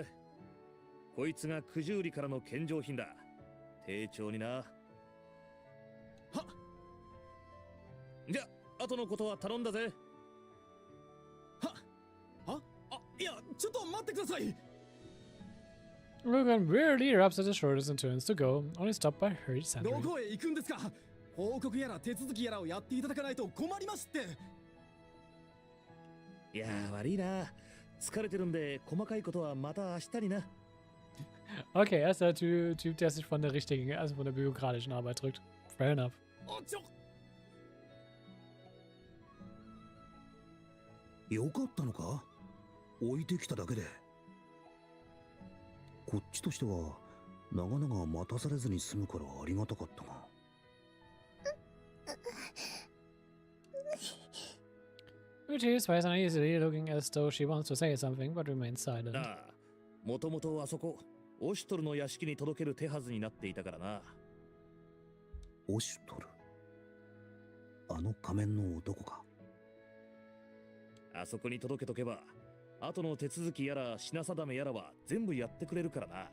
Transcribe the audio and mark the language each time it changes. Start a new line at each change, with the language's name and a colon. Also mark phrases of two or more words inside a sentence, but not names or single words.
Japanese: こいつが九十里からの献上品だ。丁重にな。はじゃ、後のことは頼んだぜ。いや、ちょっと待ってください。
English: Ugan weirdly rubs at his shoulders and turns to go, only stopped by hurried
Japanese: ど
English: sentry.
Japanese: こへ行くんですか。報告やら手続きやらをやっていただかないと困りますって。いやー、悪いな。疲れてるんで、細かいことはまた明日にな。
German: Okay, er ist der Typ, der sich von der richtigen, also von der bürokratischen Arbeit drückt.
English: Fair enough.
Japanese: よかったのか。置いてきただけで。こっちとしては長々待たされずに済むからありがたかったが。
English: Uchi is face uneasily, looking as though she wants to say something, but remains silent.
Japanese: なあ、もともとあそこ、オシュトルの屋敷に届ける手はずになっていたからな。オシュトル、あの仮面の男か。あそこに届けとけば、後の手続きやら品定めやらは全部やってくれるからな。